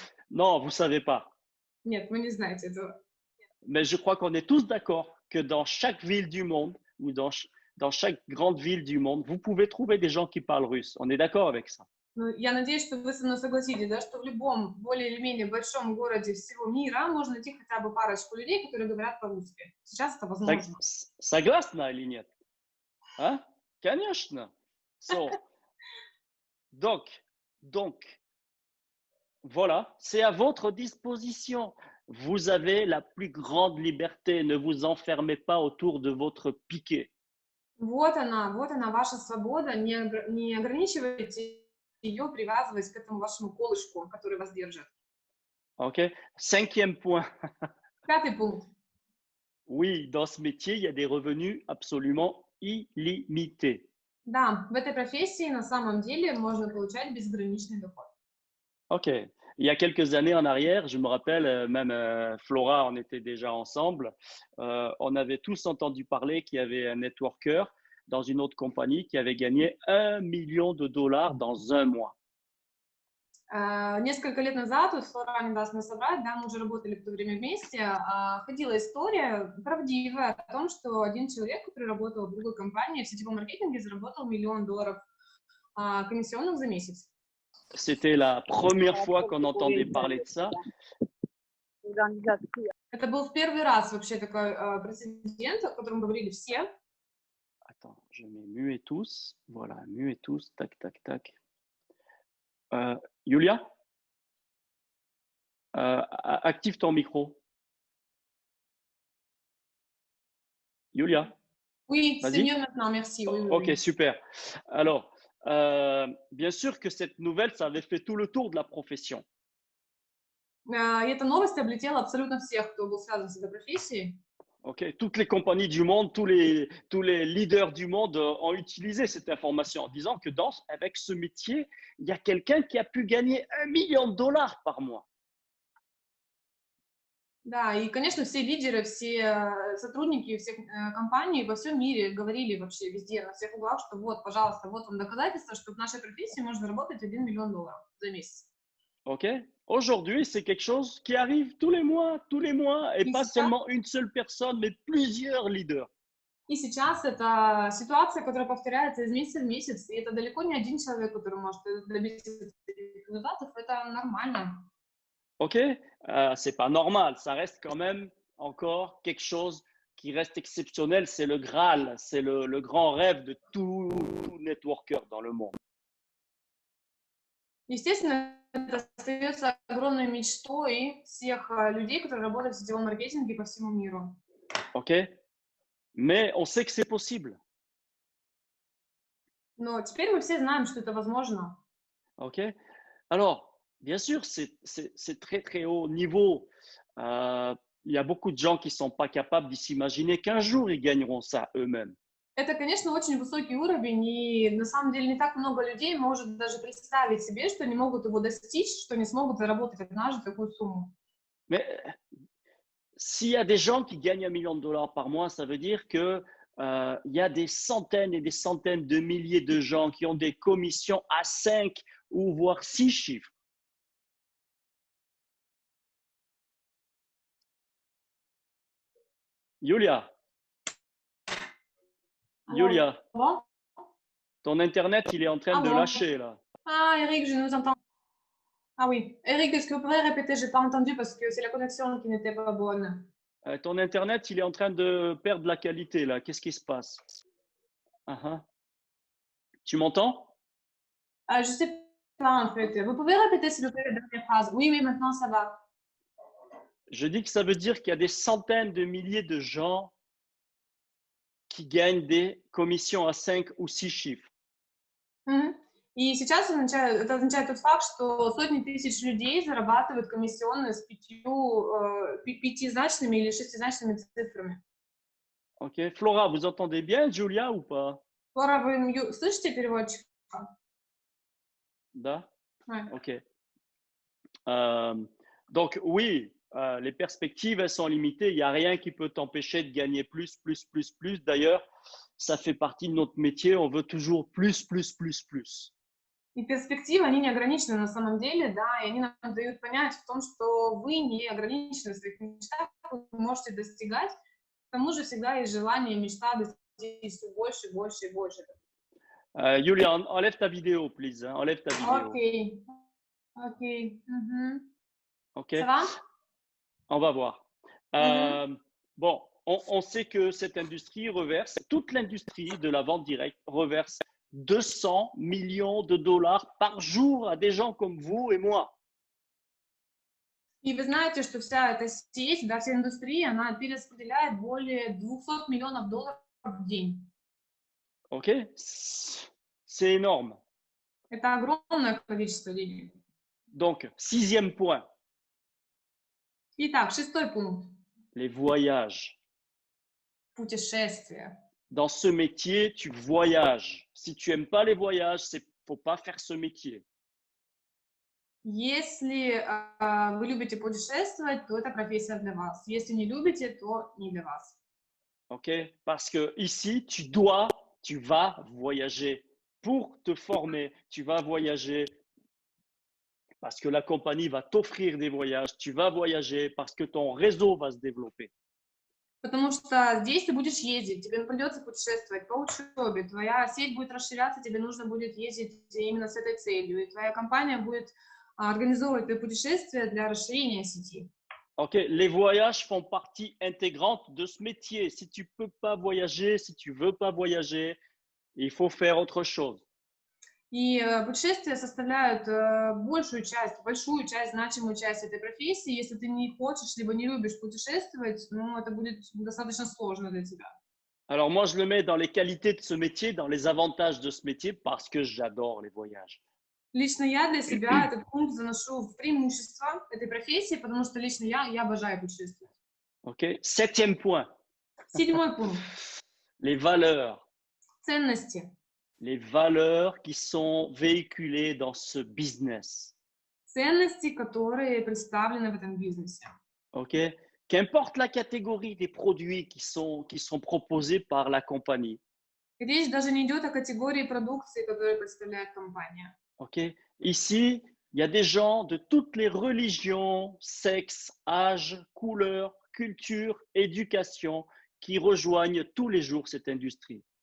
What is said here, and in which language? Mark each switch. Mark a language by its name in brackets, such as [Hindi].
[French] Non, vous ne savez pas. [Russian] Нет, вы не знаете этого. [French] Mais je crois qu'on est tous d'accord que dans chaque ville du monde ou dans chaque grande ville du monde, vous pouvez trouver des gens qui parlent russe. On est d'accord avec ça? [Russian] Ну, я надеюсь, что вы со мной согласитесь, да, что в любом более или менее большом городе всего мира можно найти хотя бы парочку людей, которые говорят по-русски. Сейчас это возможно. Согласна или нет? Hein? Конечно. [French] So, donc, voilà, c'est à votre disposition. Vous avez la plus grande liberté. Ne vous enfermez pas autour de votre piquet. [Russian] Вот она ваша свобода. Не ограничивайте ее, привязываясь к этому вашему колышку, который вас держит. [French] OK? Cinquième point. [Russian] 5-й пункт. [French] Oui, dans ce métier, il y a des revenus absolument illimités. [Russian] Да, в этой профессии на самом деле можно получать безграничный доход. OK. [French] Il y a quelques années en arrière, je me rappelle, même Flora, on était déjà ensemble. On avait tous entendu parler qu'il y avait un networker dans une autre compagnie qui avait gagné 1 million de dollars dans un mois. [Russian] Несколько лет назад, вот Флора не даст мне соврать, да, мы уже работали в то время вместе, ходила история правдивая о том, что один человек, который работал в другой компании в сетевом маркетинге, заработал $1 миллион комиссионных за месяц. [French] C'était la première fois qu'on entendait parler de ça. [Russian] Это был в первый раз вообще такой прецедент, о котором говорили все. [French] Attends, je mets muet tous. Voilà, muet tous. Tac, tac, tac. Julia? Active ton micro. Yulia, Oui, c'est vas-y. mieux maintenant, merci. Oui, oui, Ok, oui. super. Alors, bien sûr que cette nouvelle, ça avait fait tout le tour de la profession. [Russian] И эта новость облетела абсолютно всех, кто был связан с этой профессией. [French] Ok, toutes les compagnies du monde, tous les leaders du monde ont utilisé cette information en disant que avec ce métier, il y a quelqu'un qui a pu gagner $1 million par mois. [Russian] Да, и, конечно, все лидеры, все сотрудники всех компаний во всем мире говорили вообще везде, на всех углах, что вот, пожалуйста, вот вам доказательство, что в нашей профессии можно заработать $1 миллион за месяц. Ok. [French] Aujourd'hui, c'est quelque chose qui arrive tous les mois, et [Russian] И [French] pas [Russian] сейчас, [French] seulement une seule personne, mais plusieurs leaders. [Russian] и сейчас это ситуация, которая повторяется из месяца в месяц, и это далеко не один человек, который может добиться этих результатов, это нормально. [French] Ok, c'est pas normal, ça reste quand même encore quelque chose qui reste exceptionnel. C'est le Graal, c'est le grand rêve de tout networker dans le monde. [Russian] Естественно, это остается огромной мечтой всех людей, которые работают в сетевом маркетинге по всему миру. [French] Ok, mais on sait que c'est possible. [Russian] Но теперь мы все знаем, что это возможно. [French] Ok, alors bien sûr, c'est très très haut niveau. Il y a beaucoup de gens qui sont pas capables de s'imaginer qu'un jour ils gagneront ça eux-mêmes. [Russian] Это, конечно, очень высокий уровень, и на самом деле не так много людей может даже представить себе, что они могут его достичь, что они смогут заработать однажды такую сумму. [French] Mais s'il y a des gens qui gagnent $1 million par mois, ça veut dire que il y a des centaines et des centaines de milliers de gens qui ont des commissions à 5 ou voire 6 chiffres. Yulia, [Russian] Алло, [French] Yulia, [Russian] алло, [French] ton Internet, il est en train de [Russian] алло. [French] lâcher là. Ah, Eric, je nous entends. Ah oui. Eric, est-ce que vous pouvez répéter? Je n'ai pas entendu parce que c'est la connexion qui n'était pas bonne. Ton Internet, il est en train de perdre la qualité là. Qu'est-ce qui se passe? Tu m'entends? Je ne sais pas en fait. Vous pouvez répéter s'il vous plaît la dernière phrase? Oui, oui, maintenant ça va. Je dis que ça veut dire qu'il y a des centaines de milliers de gens qui gagnent des commissions à 5 ou 6 chiffres. Мгм. [Russian] И сейчас это означает тот факт, что сотни тысяч людей зарабатывают комиссионные с пятизначными или шестизначными цифрами. Ok. [French] Flora, vous entendez bien Julia ou pas? [Russian] Лора, вы слышите переводчика? Da? [French] Ouais. Ok. Donc oui, les perspectives, elles sont limitées. Il n'y a rien qui peut t'empêcher de gagner plus, plus, plus, plus. D'ailleurs, ça fait partie de notre métier. On veut toujours plus, plus, plus, plus. [Russian] И перспективы, они не ограничены на самом деле, да, и они нам дают понять в том, что вы не ограничены в своих мечтах, вы можете достигать. К тому же всегда есть желание, мечта достичь все больше, больше и больше. [French] Julia, enlève ta vidéo, please. Hein. Enlève ta vidéo. [Russian] Окей, окей. Мгм. Ok. [French] Ça va? On va voir. Мгм. Bon, on sait que cette industrie reverse, toute l'industrie de la vente directe reverse 200 millions de dollars par jour à des gens comme vous et moi. [Russian] И вы знаете, что вся эта сеть, да, вся индустрия, она перераспределяет более 200 миллионов долларов в день. [French] Ok? C'est énorme. [Russian] Это огромное количество денег. [French] Donc, 6e point, [Russian] Итак, 6-й пункт. [French] les voyages. [Russian] Путешествия. [French] Dans ce métier, tu voyages. Si tu n'aimes pas les voyages, il ne faut pas faire ce métier. [Russian] Если вы любите путешествовать, то это профессия для вас. Если не любите, то не для вас. Ok? [French] Parce que ici, tu vas voyager pour te former. Tu vas voyager parce que la compagnie va t'offrir des voyages. Tu vas voyager parce que ton réseau va se développer. [Russian] Потому что здесь ты будешь ездить, тебе придется путешествовать по учебе, твоя сеть будет расширяться, тебе нужно будет ездить именно с этой целью, и твоя компания будет организовывать твои путешествия для расширения сети. [French] Ok, les voyages font partie intégrante de ce métier. Si tu peux pas voyager, si tu veux pas voyager, il faut faire autre chose. [Russian] И путешествия составляют большую часть, значимую часть этой профессии. Если ты не хочешь, либо не любишь путешествовать, ну, это будет достаточно сложно для тебя. [French] Alors moi, je le mets dans les qualités de ce métier, dans les avantages de ce métier, parce que j'adore les voyages. [Russian] Лично я для себя этот пункт заношу в преимущество этой профессии, потому что лично я обожаю путешествовать. [French] OK? Septième point, [Russian] 7-й пункт. [French] les valeurs. [Russian] Ценности. [French] Les valeurs qui sont véhiculées dans ce business. [Russian] Ценности, которые представлены в этом бизнесе. OK? [French] Qu'importe la catégorie des produits qui sont proposés par la compagnie. [Russian] Речь даже не идет о категории продукции, которую представляет компания. OK? [French] Ici, il y a des gens de toutes les religions, sexes, âges, couleurs, cultures, éducation qui rejoignent tous les jours cette industrie.